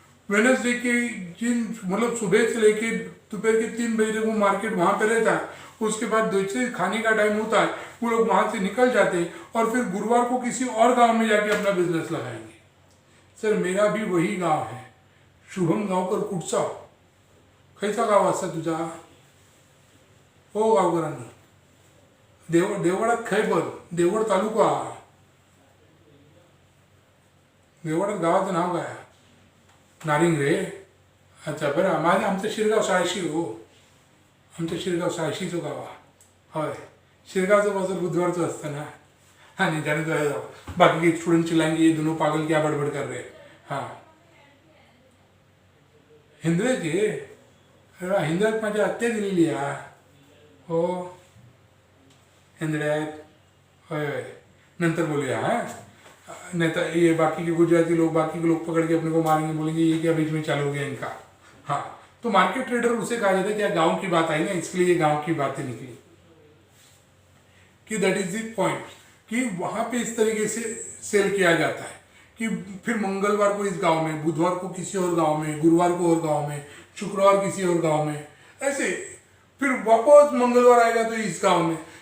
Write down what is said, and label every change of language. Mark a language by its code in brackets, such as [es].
[hi] Wednesday के दिन मतलब सुबह से लेके दोपहर के 3 बजे तक वो मार्केट वहां पे रहता है। उसके बाद जैसे खाने का टाइम होता है वो लोग वहां से निकल जाते हैं और फिर गुरुवार को किसी और गांव में जाके अपना बिजनेस लगाएंगे। सर मेरा भी वही गांव है, शुभम गावकर कुटसा। [mr] खैसा गाव असा तुझा? हो गावकरांनो, देवगडात खैबर, देवगड तालुका, देवगडात गावाचं नाव काय? नारिंग रे. अच्छा बरं, आमचं शिरगाव साळशी हो. आमचं शिरगाव साळशीचं गाव आहे. होय, शिरगावचं बाजार बुधवारचं असतं ना. [hi] हाँ नहीं जाने तो जाओ, बाकी के स्टूडेंट चिल्लाएंगे ये दोनों पागल क्या बड़बड़ कर रहे हैं. [mr] हाँ हिंद्रेची, हिंद्रात माझी हत्या दिलेली आहे. हो हिंद्र्यात, होय होय, नंतर बोलूया. [hi] हाँ नहीं तो ये बाकी के गुजराती लोग, बाकी के लोग पकड़ के अपने को मारेंगे, बोलेंगे ये क्या बीच में चालू हो गया इनका. हाँ तो मार्केट ट्रेडर उसे कहा जाता है. क्या गांव की बात आई ना, इसलिए ये गांव की बातें निकली कि [en] that is the point [hi] कि वहां पे इस तरीके से सेल किया जाता है कि फिर मंगलवार को इस गांव में, बुधवार को किसी और गांव में, गुरुवार को और गांव में, शुक्रवार किसी और गांव में, ऐसे फिर वापस मंगलवार आएगा तो इस गांव में.